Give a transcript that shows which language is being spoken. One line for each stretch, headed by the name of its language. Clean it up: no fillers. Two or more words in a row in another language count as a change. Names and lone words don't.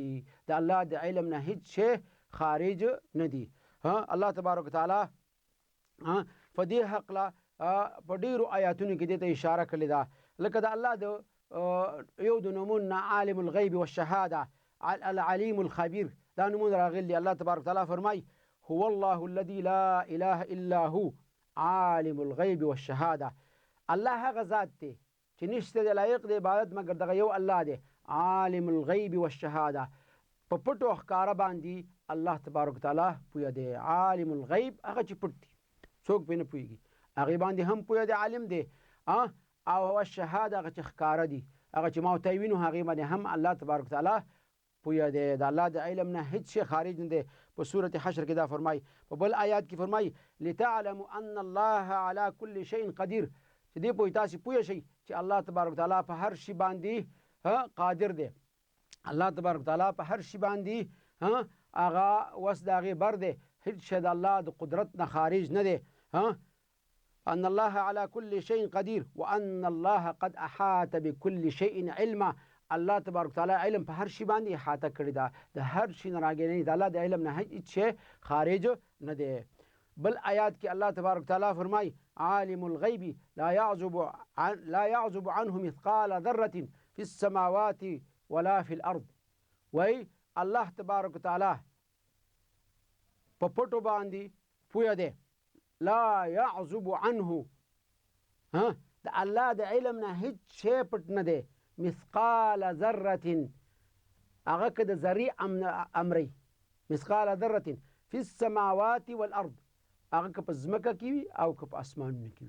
Pashto: د الله د علم نه هیڅ شی خارج نه دي.
Arabic: الله تبارک وتعالی
Pashto: په دې هکله په ډیرو آیاتونو کې دې ته اشاره کړې ده. لکه د الله د یو د نومونه
Arabic: عالم الغیب والشهاده، العلیم الخبیر،
Pashto: دا نومونه راغلي.
Arabic: الله تبارک وتعالی فرمای هو الله الذي لا اله الا هو عالم الغیب والشهاده.
Pashto: الله هغه ذات دی چې نشته د لایق د عبادت مګر دغه یو الله دی،
Arabic: عالم الغیب والشهاده.
Pashto: په پټو ښکاره باندې
Arabic: الله تبارک وتعالی
Pashto: پوهه دی.
Arabic: عالم الغیب
Pashto: هغه چې پټ دی، څوک پرې نه پوهېږي، هغې باندې هم پوهه دی، عالم دی. او الشهاده هغه چې ښکاره دي، هغه چې ما ورته وینو هغې باندې هم
Arabic: الله تبارک وتعالی
Pashto: پوهه دی. د الله د علم نه هیڅ شی خارج نه دی. په سورة حشر کې دا فرمای. په بل آیات کې فرمای
Arabic: لتعلموا ان الله على كل شيء قدیر،
Pashto: چې دې پوهې تاسې پوه شئ چې
Arabic: الله تبارک وتعالی
Pashto: په هر شي باندې قادر دی.
Arabic: الله تبارک وتعالی
Pashto: په هر شي باندې هغه وس د هغې بر دی، هیڅ شی د الله د قدرت نه خارج نه دی.
Arabic: ان الله على كل شيء قدیر وان الله قد احاط بكل شيء علما. الله تبارک وتعالی
Pashto: علم په هر شي باندې احاطه کړی ده، د هر شي نه راګیرنی د الله د علم نه هیڅ شی خارج نه دی. بل آیات کې
Arabic: الله تبارک وتعالی فرمای عالم الغیب لا يعزب عنه مثقال ذره في السماوات ولا في الارض.
Pashto: وای
Arabic: الله تبارک وتعالی
Pashto: په پټو باندې پوهه دی.
Arabic: لا يعزب عنه،
Pashto: د الله د علم نه هیڅ شی پټ نه دی.
Arabic: مثقال ذره،
Pashto: هغه که د ذرې امری،
Arabic: مثقال ذره فی السماوات والارض،
Pashto: هغه که په ځمکه کې وي او که په اسمانونو کې وي.